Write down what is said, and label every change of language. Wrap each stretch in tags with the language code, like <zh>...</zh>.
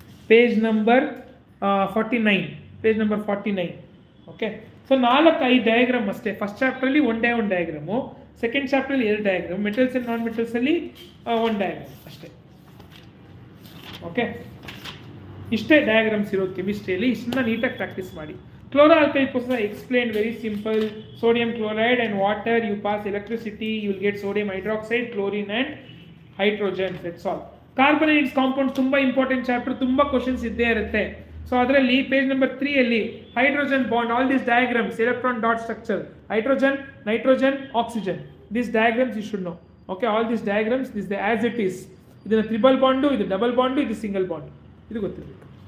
<en>Page number 49.</en> <kn>Okay, so 4-5 diagram ಅಷ್ಟೇ. First ಚಾಪ್ಟ್ರಲ್ಲಿ ಒಂದು diagram, second ಚಾಪ್ಟ್ರಲ್ಲಿ 2 diagram, metals and non ಮೆಟಲ್ಸಲ್ಲಿ 1 diagram ಅಷ್ಟೇ. Okay, ಇಷ್ಟೇ diagrams ಇರೋದು ಕೆಮಿಸ್ಟ್ರಿಯಲ್ಲಿ. ಇಷ್ಟನ್ನ ನೀಟಾಗಿ ಪ್ರಾಕ್ಟೀಸ್ ಮಾಡಿ.</kn> <en>Chloro-alkyl process I explained, very simple. Sodium chloride and water, you pass electricity, you will get sodium hydroxide, chlorine and hydrogen, that's all.</en> <kn>Carbonate compound ತುಂಬಾ important chapter, ತುಂಬಾ questions ಇದ್ದೇ ಇರುತ್ತೆ.</kn> <en>So ಅದರಲ್ಲಿ page number 3 ಅಲ್ಲಿ hydrogen bond, all this diagrams, electron dot structure, hydrogen, nitrogen, oxygen, this diagrams you should know.</en> <kn>Okay,</kn> <en>All this diagrams, this as it is.</en> <kn>ಇದನ್ನ triple bond, ಇದು double bond, ಇದು single bond, ಇದು ಗೊತ್ತಿರಬೇಕು.</kn>